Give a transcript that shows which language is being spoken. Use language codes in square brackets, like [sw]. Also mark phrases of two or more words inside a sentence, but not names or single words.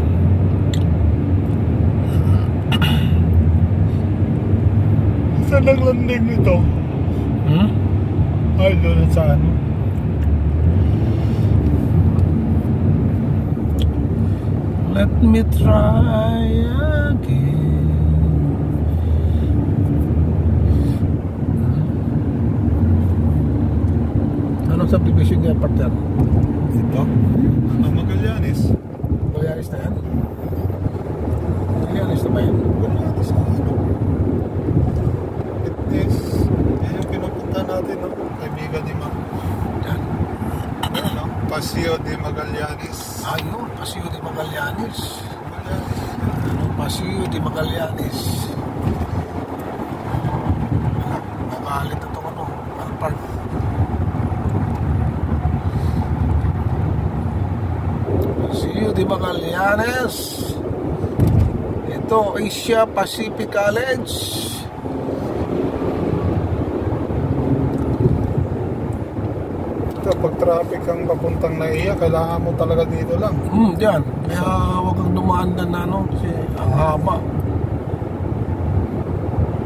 [tl] Saan ang landing nito? Ay, doon sa ano? [en] Let me try again. [tl] Anong subdivision niya, partner? Ito? Magallanes. Magallanes na yan? Magallanes na ba yan? Magallanes na ano? Fitness. Yan yung pinupunta natin, no? Kaibigan ni Ma'am. Yan. Ano, no? Paseo de Magallanes. Ayun, Paseo de Magallanes. Magallanes. Paseo de Magallanes. Nakalit na itong Alpark. Paseo de Magallanes. Ito, Asia Pacific College. Pag traffic ang papuntang Naiya, kailangan mo talaga dito lang. Diyan. Kaya huwag kang dumaan na kasi ang haba.